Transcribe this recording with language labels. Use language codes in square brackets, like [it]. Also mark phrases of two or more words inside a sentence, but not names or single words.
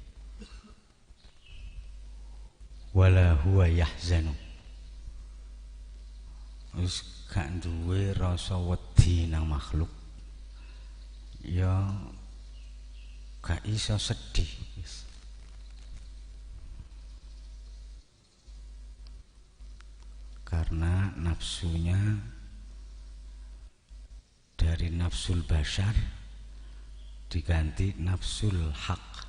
[ar] ولا هو يحزن. [jv] Wis gak duwe rasa wedi nang makhluk, ya gak iso sedih. [id] Karena nafsunya dari [ar] نفس البشر [id] diganti [ar] نفس الحق.